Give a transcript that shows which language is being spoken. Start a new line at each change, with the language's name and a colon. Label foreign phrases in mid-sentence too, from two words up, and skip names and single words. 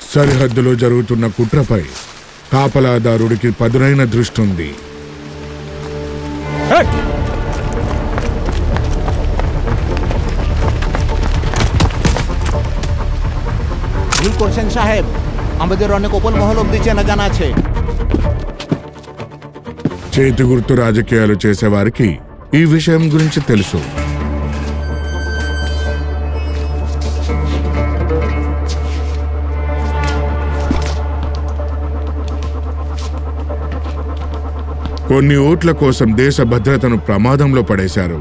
Telugu: సరిహద్దులో జరుగుతున్న కుట్రపై కాపలాదారుడికి పదునైన దృష్టి ఉంది.
Bangla: ভুল করছেন সাহেব, আমাদের অনেক উপল মহল অব্দি চেনা জানা আছে.
Telugu: చేతి గుర్తు రాజకీయాలు చేసేవారికి ఈ విషయం గురించి తెలుసు. కొన్ని ఓట్ల కోసం దేశ భద్రతను ప్రమాదంలో పడేశారు.